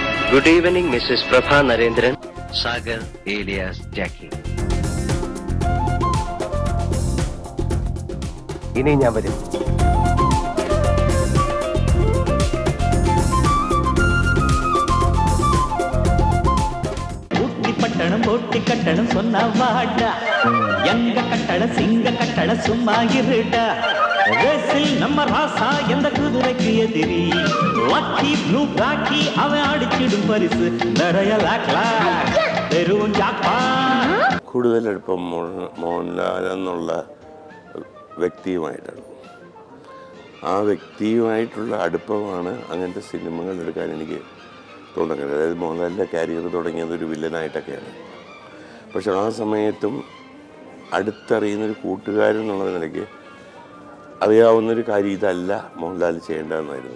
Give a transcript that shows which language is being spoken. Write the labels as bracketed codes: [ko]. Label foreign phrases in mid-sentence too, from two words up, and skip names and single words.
[en] Good evening, Mrs. Prabha Narendran. Sagar alias Jackie. [ml] ഇനി ഞാൻ വരും. [ta] பட்டணம் போட்டி கட்டணம் சொன்ன வாடா எங்க கட்டட சிங்க கட்டட சும்மா இருடா ரேசில் நம்ம ராசா எந்த குதிரைக்கு எதிரி லக்கி ப்ளூ பிளாக்கி அவன் அடிச்சிடும் பரிசு நிறைய [ml] തെരുവും ജാപ്പാ. കൂടുതൽ അടുപ്പം മോഹൻലാൽ എന്നുള്ള വ്യക്തിയുമായിട്ടാണ്. ആ വ്യക്തിയുമായിട്ടുള്ള അടുപ്പമാണ് അങ്ങനത്തെ സിനിമകൾ എടുക്കാൻ എനിക്ക് തോന്നുന്നത്. അതായത് മോഹൻലാലിൻ്റെ കരിയർ തുടങ്ങിയത് ഒരു വില്ലനായിട്ടൊക്കെയാണ്. പക്ഷെ ആ സമയത്തും അടുത്തറിയുന്നൊരു കൂട്ടുകാരൻ എന്നുള്ള നിലയ്ക്ക് അറിയാവുന്നൊരു കാര്യം ഇതല്ല മോഹൻലാൽ ചെയ്യേണ്ടതെന്നായിരുന്നു.